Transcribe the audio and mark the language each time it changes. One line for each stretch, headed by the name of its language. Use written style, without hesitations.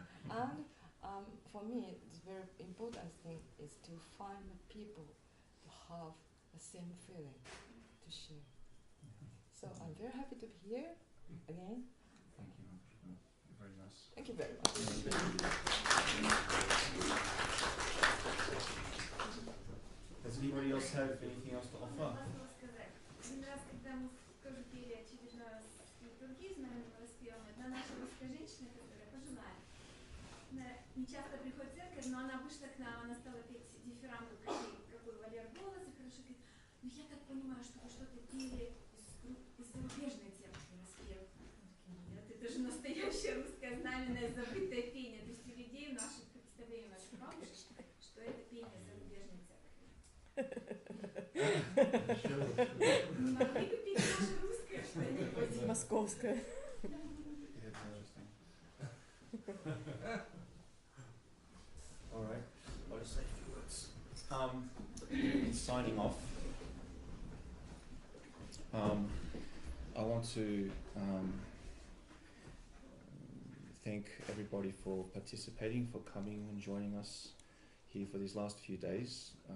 English: And for me, the very important thing is to find people to have the same feeling to share. So I'm very happy to be here again. Thank you. Very nice. Thank you very much. Does anybody else have anything else to offer?
Russian: Один раз, когда мы тоже пели очередной раз литургию знаменного распева, одна наша русская женщина, которая пожилая, она не часто приходит в церковь, но она вышла к нам, она стала петь дифирамбы, какой Валер голос, и хорошо говорит, ну я так понимаю, что вы что-то пели из зарубежной церкви распев. Нет, это же настоящее русское знаменное забытое пение. То есть у людей в наших представлениях, наших бабушек, что это пение зарубежной церкви. Не могли бы петь наше русское что-нибудь? Московское.
English: All right, I'll just say a few words. In signing off, I want to thank everybody for participating, for coming and joining us here for these last few days.